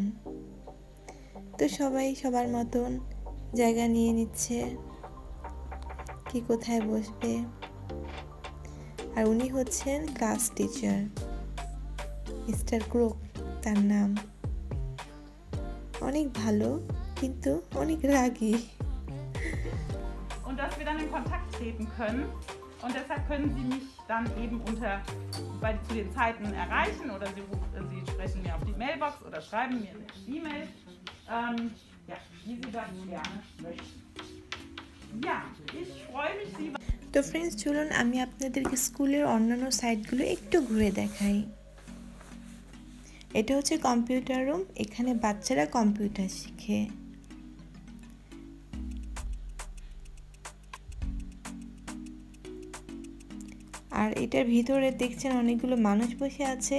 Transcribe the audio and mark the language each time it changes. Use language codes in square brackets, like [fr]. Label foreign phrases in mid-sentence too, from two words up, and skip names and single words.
[bn] তো সবাই সবার মতন জায়গা নিয়ে নিচ্ছে কি কোথায় বসবে। আর উনি হচ্ছেন [en] class teacher, [bn] মিস্টার ক্রোক তার নাম। অনেক ভালো কিন্তু অনেক রাগী। [de] Und dass wir dann in Kontakt treten können. Und deshalb können Sie mich dann eben zu den Zeiten erreichen oder Sie sprechen mir auf die Mailbox oder schreiben mir eine E-Mail, ja, wie Sie das gerne möchten. Ja, ich freue mich, Sie. [bn] তো ফ্রেন্ডস, চলুন আমি আপনাদেরকে স্কুলের অন্যান্য সাইটগুলো একটু ঘুরে দেখাই। এটা হচ্ছে [en] computer room, [bn] এখানে বাচ্চারা কম্পিউটার শিখে। আর এটার ভিতরে দেখছেন অনেকগুলো মানুষ বসে আছে।